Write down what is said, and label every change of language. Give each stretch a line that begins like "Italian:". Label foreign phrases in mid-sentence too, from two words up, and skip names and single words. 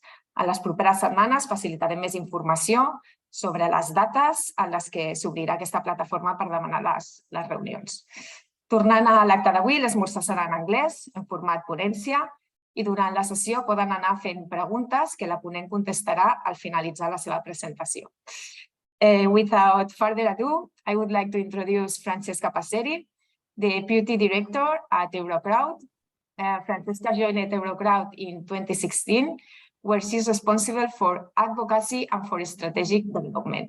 Catalan: En les properes setmanes facilitarem més informació sobre les dates en les que s'obrirà aquesta plataforma per demanar les reunions. Tornant a l'acte d'avui, l'esmorzar serà en anglès, en format ponència, i durant la sessió poden anar fent preguntes que la ponent contestarà al finalitzar la seva presentació.
English: Without further ado, I would like to introduce Francesca Passeri, the Deputy Director at Eurocrowd. Francesca joined Eurocrowd in 2016, where she is responsible for advocacy and for strategic development.